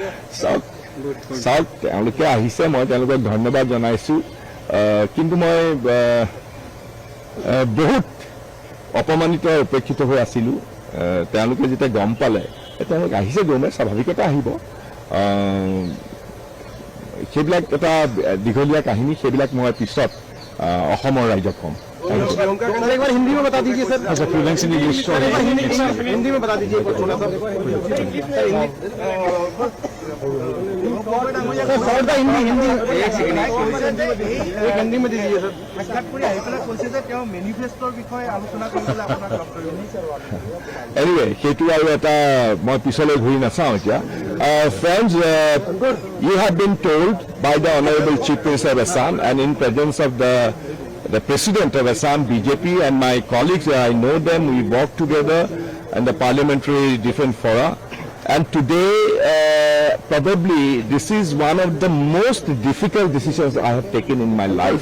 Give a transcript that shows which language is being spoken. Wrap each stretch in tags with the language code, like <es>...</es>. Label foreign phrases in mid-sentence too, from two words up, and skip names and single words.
<as>চাওক তেওঁলোকে আহিছে মই তেওঁলোকক ধন্যবাদ জনাইছোঁ কিন্তু মই বহুত অপমানিত উপেক্ষিত হৈ আছিলোঁ তেওঁলোকে যেতিয়া গম পালে তেওঁলোক আহিছে গমে স্বাভাৱিকতে আহিব সেইবিলাক এটা দীঘলীয়া কাহিনী সেইবিলাক মই পিছত অসমৰ ৰাইজক ক'ম</as> <hi>एक बार हिंदी में बता दीजिए सर</hi> <en>अच्छा fluence in English</en> <hi>हिंदी में बता दीजिए हिंदी में दीजिए सर</hi> <as>সাক্ষাৎকাৰী আহি পেলাই কৈছে যে তেওঁ মেনিফেষ্টৰ বিষয়ে আলোচনা কৰিবলৈ আপোনাক লগ কৰিব এনিৱে সেইটো আৰু এটা মই পিছলৈ ঘূৰি নাচাওঁ</as> <en>এতিয়া friends you have been told by the honourable Chief Minister of Assam and in presence of the President of Assam, BJP, and my colleagues, I know them, we work together in the parliamentary different fora. And today, probably, this is one of the most difficult decisions I have taken in my life.</en>